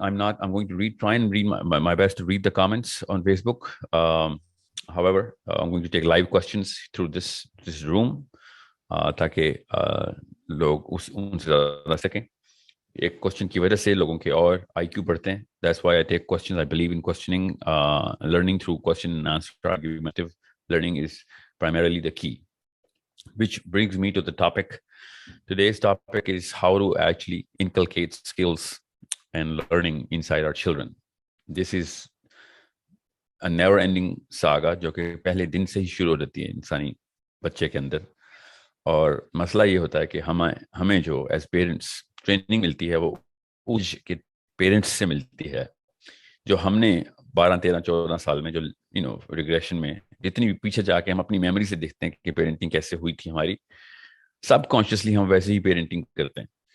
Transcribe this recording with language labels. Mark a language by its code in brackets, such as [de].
[en] I'm going to try and read my best to read the comments on Facebook. However, I'm going to take live questions through this room [hi] ताकि लोग उनसे ज़्यादा सकें. एक question की वजह से लोगों के और IQ बढ़ते हैं. [en] That's why I take questions. I believe in questioning, learning through question and answer. Argumentative learning is primarily the key. which brings me to the topic. Today's topic is how to actually inculcate skills and learning inside our children. This is a never ending saga [hi] जो कि पहले दिन से ही शुरू हो जाती है इंसानी बच्चे के अंदर. और मसला ये होता है कि हमें जो एज पेरेंट्स ट्रेनिंग मिलती है वो उस के पेरेंट्स से मिलती है, जो हमने 12-13-14 साल में जो रिग्रेशन में जितनी भी पीछे जाके हम अपनी मेमोरी से देखते हैं कि पेरेंटिंग कैसे हुई थी हमारी, सब कॉन्शियसली हम वैसे ही पेरेंटिंग करते हैं.